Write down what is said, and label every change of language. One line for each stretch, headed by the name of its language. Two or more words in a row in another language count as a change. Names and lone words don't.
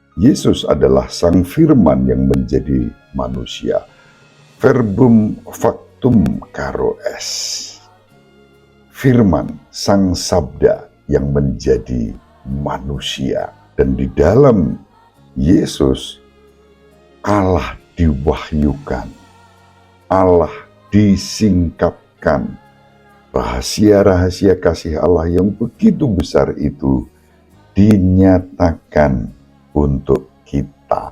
Indonesian: Yesus adalah Sang Firman yang menjadi manusia.
Latin: Verbum factum caro est.
Indonesian: Firman, Sang Sabda yang menjadi manusia. Dan di dalam Yesus, Allah diwahyukan, Allah disingkapkan. Rahasia-rahasia kasih Allah yang begitu besar itu dinyatakan untuk kita.